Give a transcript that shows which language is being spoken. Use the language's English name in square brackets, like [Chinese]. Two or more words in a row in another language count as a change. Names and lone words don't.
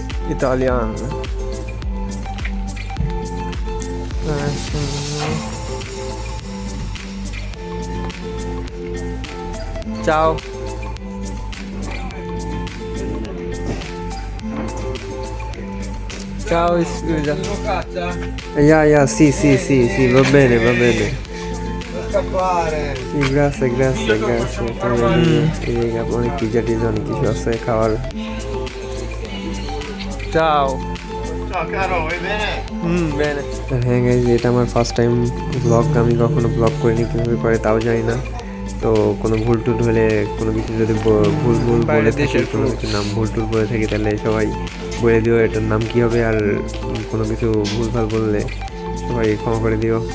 [Italian] ইতালিয়ান। Ciao. Ciao, scusa. Ya, sì, va bene, va bene. Scappare. Sì, grazie. [Bangla] এই অনেক পিজা টিজা অনেক কিছু আছে খাওয়ার। [Italian] Ciao. Ciao caro, vai bene? Bene. [Bangla] হ্যাঁ গাইজ, এটা আমার [English] first time blog. [Bangla] আমি কখনো ব্লগ করিনি, কীভাবে করে তাও জানি না। তো কোনো ভুল টুল হলে, কোনো কিছু যদি ভুল বলে বাইরের থাকি, দেশের কোনো কিছু নাম ভুল টুল বলে থাকি, তাহলে সবাই বলে দিও এটার নাম কী হবে। আর কোনো কিছু ভুলভাল বললে সবাই ক্ষমা করে দিও।